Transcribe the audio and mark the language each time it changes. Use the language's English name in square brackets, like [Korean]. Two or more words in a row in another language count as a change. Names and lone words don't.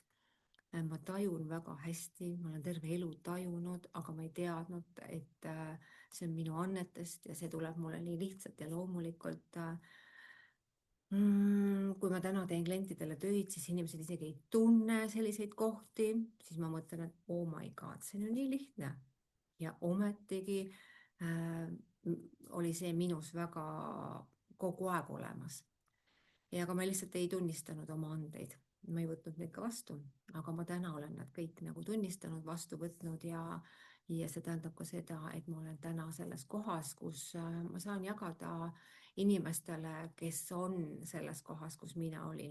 [Estonian] Ma tajun väga hästi, ma olen terve elu tajunud, aga ma ei teadnud, et see on minu annetest ja see tuleb mulle nii lihtsalt ja loomulikult. Kui ma täna teen klientidele töid, siis inimesed isegi ei tunne selliseid kohti, siis ma mõtlen, et [English] oh my god, [Estonian] see on ju nii lihtne. Ja ometigi oli see minus väga kogu aeg olemas. Ja aga ma lihtsalt ei tunnistanud oma andeid. Ma ei võtnud neid ka vastu, aga ma täna olen nad kõik nagu tunnistanud, vastu võtnud ja see tähendab ka seda, et ma olen täna selles kohas, kus ma saan jagada inimestele, kes on selles kohas, kus mina olin.